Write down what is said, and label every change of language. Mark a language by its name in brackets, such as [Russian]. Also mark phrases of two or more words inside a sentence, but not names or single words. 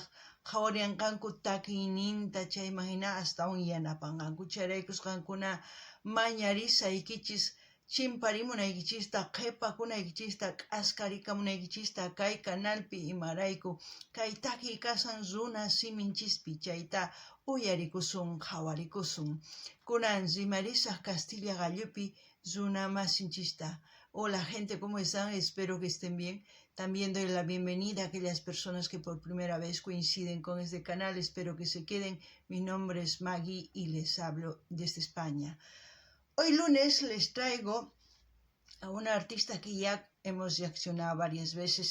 [Quechua] qhawarinqanku takiyninta chayman hina astawan yanapanqanku chayraykus qankuna mañarisaykichis chimparimunaykichista qhipakunaykichista k'askarikamunaykichista kay canalpi imarayku kay takiy kasan runa siminchispi chayta uyarikusun qhawarikusun kunan rimarisaq Castilla gallupi runa masinchista. [Spanish] Hola gente, ¿cómo están? Espero que estén bien. También doy la bienvenida a aquellas personas que por primera vez coinciden con este canal. Espero que se queden. Mi nombre es Maggie y les hablo desde España. Hoy lunes les traigo a una artista que ya hemos reaccionado varias veces.